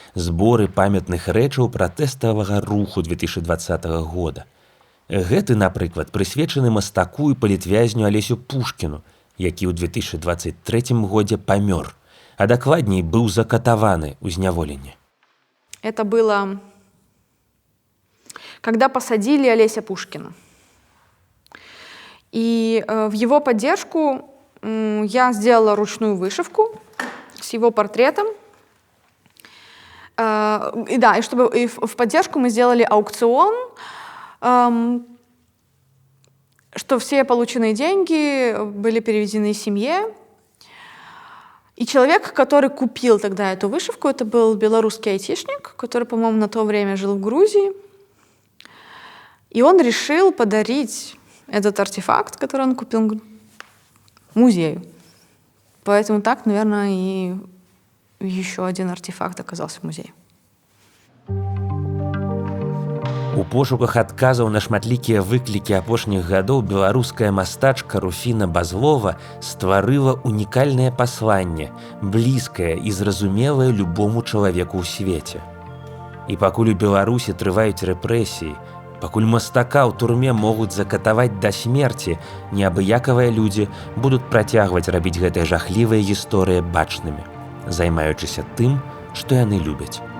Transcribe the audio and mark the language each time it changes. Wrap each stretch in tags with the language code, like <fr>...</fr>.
<be>Зборы памятных рэчаў пратэставага руху 2020 года. Гэты, напрыклад, прысвечаны мастаку і палітвязню Алесю Пушкіну, які ў 2023 годзе памёр, а дакладней быў закатаваны ў зняволенні.</be> <ru>Это было, когда посадили Олеся Пушкина. И в его поддержку я сделала ручную вышивку с его портретом. И да, и в поддержку мы сделали аукцион, что все полученные деньги были переведены семье. И человек, который купил тогда эту вышивку, это был белорусский айтишник, который, по-моему, на то время жил в Грузии. И он решил подарить этот артефакт, который он купил, музею. Поэтому так, наверное, и еще один артефакт оказался в музее.</ru> <be>У пошуках адказаў на шматлікія выклікі апошніх гадоў беларуская мастачка Руфіна Базлова стварыла унікальнае пасланне, блізкае і зразумелае любому чалавеку ў свеце. І пакуль у Беларусі трываюць рэпрэсіі, пакуль мастака ў турме могуць закатаваць да смерці, неабыякавыя людзі будуць працягваць рабіць гэтыя жахлівыя гісторыі бачнымі, займаючыся тым, што яны любяць.</be>